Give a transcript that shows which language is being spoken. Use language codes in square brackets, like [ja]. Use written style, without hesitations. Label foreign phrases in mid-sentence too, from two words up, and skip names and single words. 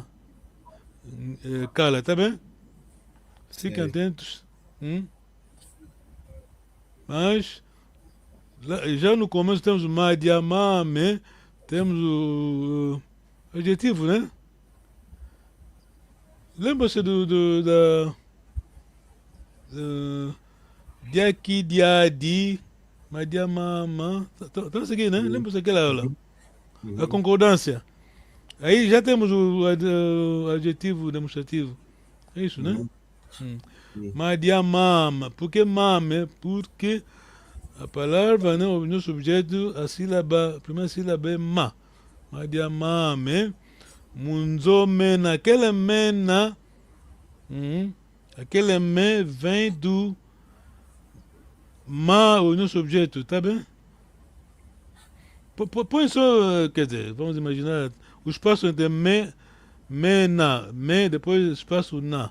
[pt] Cala, tá bem? Fiquem Sei. atentos. Mas já no começo temos o madiamame, temos o adjetivo, né? Lembra-se [kg] diaki, diadi, madiamama. [pt] Estão a seguir, né? Lembra-se daquela aula? A concordância. Aí já temos o adjetivo demonstrativo. É isso, né? Madiamama. Por que mame? Porque a palavra, né, o nosso objeto, a primeira sílaba é ma. [kg] Madiamame. Munzomena. [pt] Aquele mena, aquele me vem do ma, o nosso objeto, tá bem? Põe só, quer dizer, vamos imaginar o espaço entre me, na, me, depois espaço na.